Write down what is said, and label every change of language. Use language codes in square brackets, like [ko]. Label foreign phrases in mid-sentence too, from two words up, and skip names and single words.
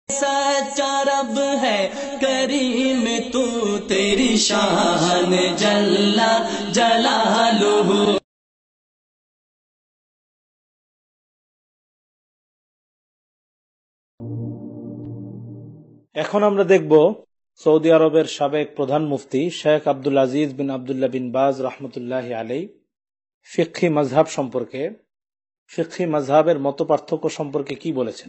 [hi] सच्चा रब है करीम तू तेरी शान [ar] جل جلاله. [bn] এখন আমরা দেখব সৌদি আরবের সাবেক প্রধান মুফতি শেখ আব্দুল আজিজ বিন আব্দুল্লাহ বিন বাজ [ar] رحمة الله عليه [bn] ফিকহি মাযহাব সম্পর্কে, ফিকহি মাযহাবের মত পার্থক্য সম্পর্কে কি বলেছেন।